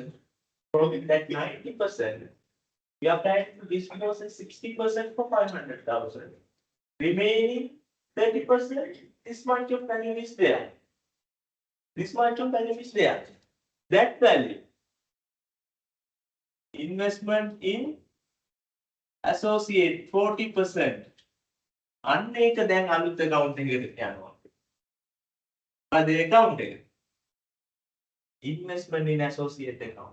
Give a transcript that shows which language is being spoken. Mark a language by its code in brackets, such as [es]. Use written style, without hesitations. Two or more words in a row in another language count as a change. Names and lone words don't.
[en] From that 90%, we are planning to dispose 60% for 500,000. Remaining 30%, this much of value is there. This much of value is there. That value, investment in associate 40%. [si] අන්න ඒක දැන් අලුත් account එකකට යනවා. අද account එක. [en] Investment in associate account.